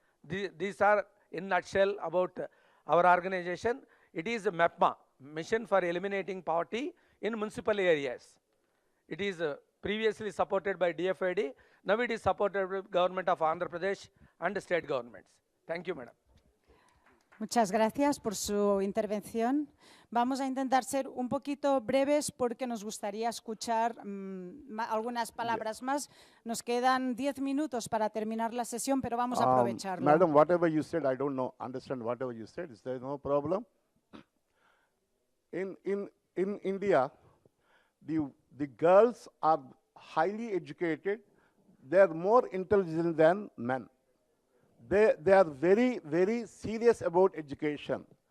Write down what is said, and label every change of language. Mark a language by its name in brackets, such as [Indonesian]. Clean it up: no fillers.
[English] These are in nutshell about our organization. It is MEPMA, Mission for Eliminating Poverty in Municipal Areas. It is previously supported by DFID. Now it is supported by Government of Andhra Pradesh and state governments. Thank you, Madam. [Spanish] Muchas gracias por su intervención. Vamos a intentar ser un poquito breves porque nos gustaría escuchar algunas palabras más. Nos quedan 10 minutos para terminar la sesión, pero vamos a aprovecharlo. [English] Madam, whatever you said, I don't understand whatever you said. Is there no problem? In India, the girls are highly educated. They are more intelligent than men. They are very, very serious about education.